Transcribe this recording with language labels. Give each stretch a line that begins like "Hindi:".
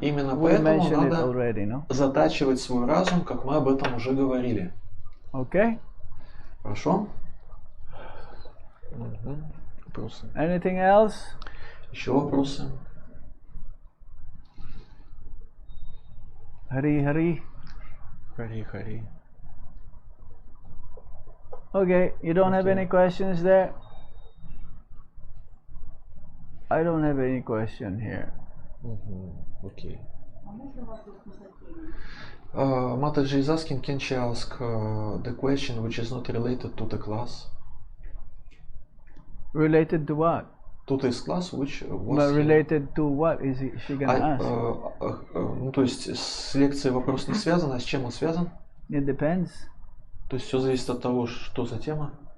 Russian: Именно
English: We
Russian: поэтому
English: mentioned it
Russian: надо
English: already, no?
Russian: затачивать свой разум, как мы об этом уже говорили.
English: Okay?
Russian: Хорошо? Вопросы?
English: Anything else?
Russian: Еще вопросы?
English: Hari.
Russian: Хари.
English: Okay, you don't have any questions there? I don't have any question here.
Russian: Окей.
English: Mataji is asking, can she ask the question which is not related to the class? Related to what? To this class, which was... But related to what is she gonna ask?
Russian: Ну, то есть с лекцией вопрос не связан, а с чем он связан?
English: It depends.
Russian: То есть все зависит от того, что за тема.